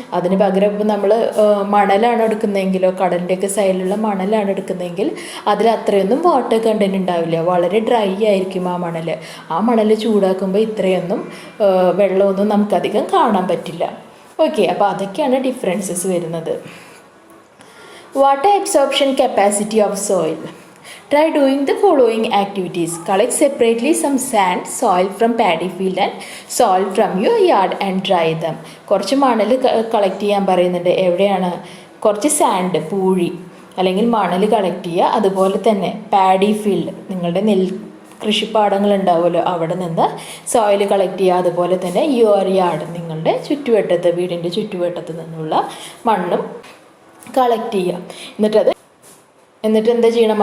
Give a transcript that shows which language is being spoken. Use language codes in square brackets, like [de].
[ml] അതിന് പകരം ഇപ്പം നമ്മൾ മണലാണ് എടുക്കുന്നതെങ്കിലോ, കടലിൻ്റെയൊക്കെ സൈഡിലുള്ള മണലാണ് എടുക്കുന്നതെങ്കിൽ അതിൽ അത്രയൊന്നും വാട്ടർ കണ്ടന്റ് ഉണ്ടാവില്ല. വളരെ ഡ്രൈ ആയിരിക്കും ആ മണൽ ചൂടാക്കുമ്പോൾ ഇത്രയൊന്നും വെള്ളമൊന്നും നമുക്കധികം കാണാൻ പറ്റില്ല. ഓക്കെ, അപ്പോൾ അതൊക്കെയാണ് ഡിഫറൻസസ് വരുന്നത്. Water absorption capacity of soil. [en] Try doing the following activities. Collect separately some sand, soil from paddy field and soil from your yard and dry them. [ml] കുറച്ച് മണൽ കളക്ട് ചെയ്യാൻ പറയുന്നുണ്ട്. എവിടെയാണ്? കുറച്ച് സാൻഡ്, പൂഴി അല്ലെങ്കിൽ മണൽ കളക്ട് ചെയ്യുക. അതുപോലെ തന്നെ പാഡി ഫീൽഡ്, നിങ്ങളുടെ കൃഷിപ്പാടങ്ങൾ ഉണ്ടാവുമല്ലോ, അവിടെ നിന്ന് സോയിൽ കളക്ട് ചെയ്യുക. അതുപോലെ തന്നെ യുവർ യാർഡ്, നിങ്ങളുടെ ചുറ്റുവട്ടത്ത്, വീടിൻ്റെ ചുറ്റുവട്ടത്ത് നിന്നുള്ള മണ്ണും കളക്ട് ചെയ്യുക. എന്നിട്ട് എന്താ ചെയ്യണം?